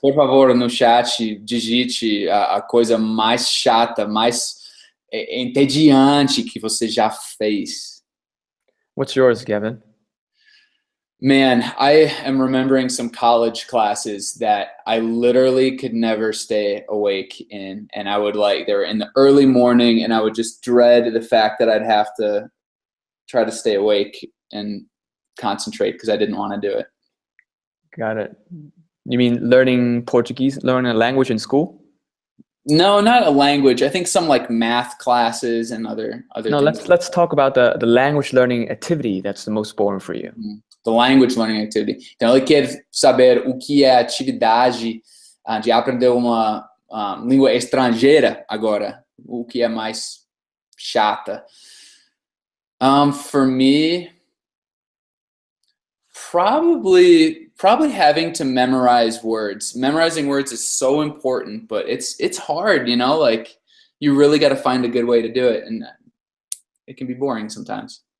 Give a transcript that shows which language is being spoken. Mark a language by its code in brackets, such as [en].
[pt] Por favor, no chat, digite a coisa mais chata, mais entediante que você já fez. [en] What's yours, Gavin? Man, I am remembering some college classes that I literally could never stay awake in. And I would they were in the early morning and I would just dread the fact that I'd have to try to stay awake and concentrate because I didn't want to do it. Got it. You mean learning Portuguese, learning a language in school? No, not a language. I think some math classes and other no, things. Let's talk about the language learning activity that's the most boring for you. Mm-hmm. The language learning activity. [pt] Então, ele quer saber o que é a atividade de aprender uma língua estrangeira agora. O que é mais chata. [en] For me, probably having to memorize words. Memorizing words is so important, but it's hard, you know? You really got to find a good way to do it, and it can be boring sometimes.